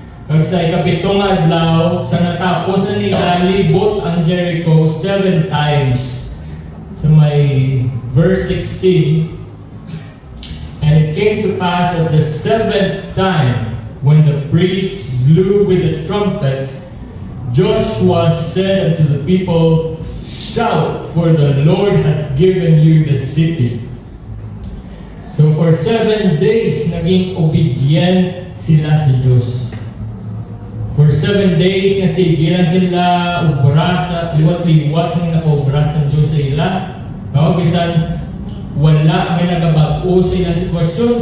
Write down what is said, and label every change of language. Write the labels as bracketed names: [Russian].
[Hiligaynon] Kag sa ikapitong adlaw, sa natapos na nila libot ang Jericho 7 times. [English] So may verse 16, and it came to pass at the 7th time, when the priests blew with the trumpets, Joshua said unto the people, shout, for the Lord hath given you the city. So for 7 days, [Hiligaynon] naging obedient sila sa Diyos. For 7 days, nga sige lang sila ubra sa liwat-liwat sa mga obra sa Diyos sa ila. No? Bisan wala may nagabago sa ilang sitwasyon.